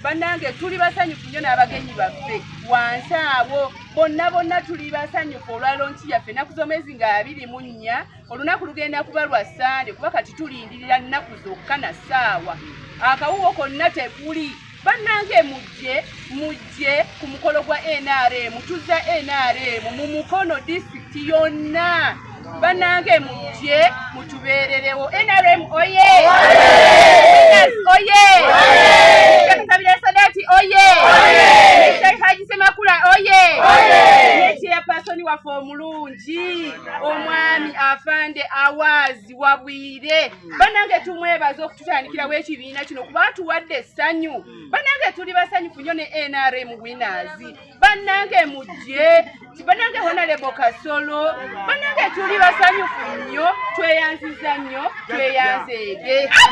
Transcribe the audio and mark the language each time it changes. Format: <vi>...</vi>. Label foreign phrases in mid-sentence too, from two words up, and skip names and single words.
<lg>bannange tuli basanyufu nnyo n'abagenyi baffe wansi abo bonna tuli basanyufu olwa lonchi yaffe ennaku z'omwezi nga 24 olunaku lugenda kuba lwa Sande kuba kati tulindirira nnaku zokka na ssaawa akawuwo konna tekuli bannange mujje ku mukolo gwa NRM tuzza NRM mu Mukono district yonna bannange mujje mutubeererewo NRM oye oye Kabila Sadati oye Haji Semakula oye chairperson waffe omulungi omwami afande Awazi Wabwire bannange tumwebaza okututandikirawo ekibiina kino kuba tuwadde essanyu bannange tuli basanyufu nnyo ne NRM winners bannange mujje bannange Honorable Kasolo bannange tuli basanyufu nnyo tweyanziza nnyo tweyanzeege</lg>